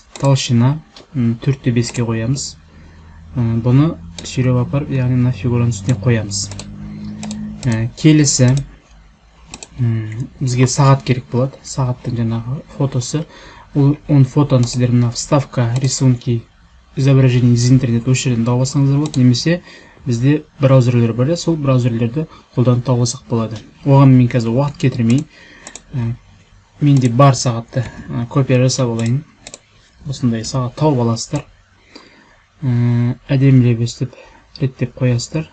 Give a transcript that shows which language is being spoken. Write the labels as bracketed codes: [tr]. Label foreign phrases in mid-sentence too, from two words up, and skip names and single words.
[kk] Толщина 4-5-ке қоямыз. Бұны сүйреп апарып, яғни мына фигураның үстіне қоямыз. Келесі бізге сағат керек болады. Сағаттың жаңағы фотосы. Он фотоны сіздер мына вставка, [ru] рисунки, изображение из интернет [kk] осы жерден тауып алсаңыздар болады, немесе бізде браузерлер бар, сол браузерлерді қолданып тауып алсақ болады. Оған мен қазір уақыт кетірмей, менде бар сағатты копия жасап алайын. Осындай сағат тауып аласыздар. Әдемілеп өстіп реттеп қоясыздар.